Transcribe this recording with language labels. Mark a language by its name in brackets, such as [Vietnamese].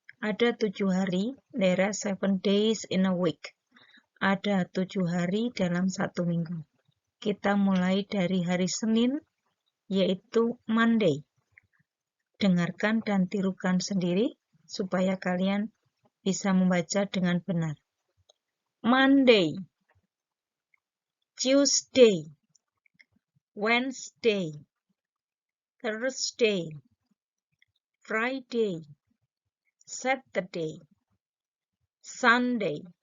[Indonesian] Ada 7 hari, [English] there are 7 days in a week. [Indonesian] Ada 7 hari dalam 1 minggu. Kita mulai dari hari Senin, yaitu Monday. Dengarkan dan tirukan sendiri supaya kalian bisa membaca dengan benar. [English] Monday, Tuesday, Wednesday, Thursday, Friday, Saturday, Sunday.